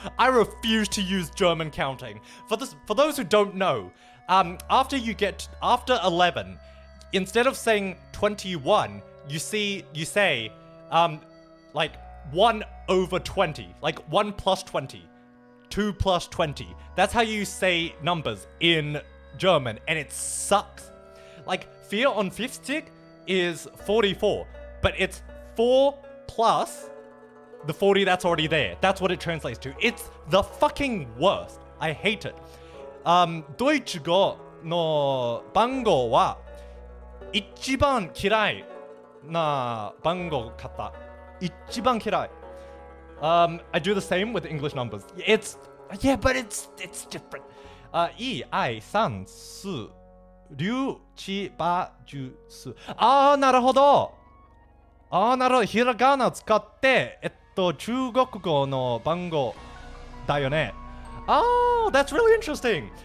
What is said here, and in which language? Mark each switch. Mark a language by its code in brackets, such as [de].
[en] I refuse to use German counting. For those who don't know, after 11, instead of saying 21, you say, like 1 over 20, like 1 plus 20, 2 plus 20. That's how you say numbers in German, and it sucks. Like 54 is 44, but it's 4 plus the 40 that's already there. That's what it translates to. It's the fucking worst. I hate it. [ja] ドイツ語の番号は一番嫌いな番号方。一番嫌い。 [en] I do the same with English numbers. But it's different. 1、2、3、4、5、6、7、8、9。 [ja] なるほど。ひらがなを使って、中国語の番号だよね。 [en] Oh, that's really interesting.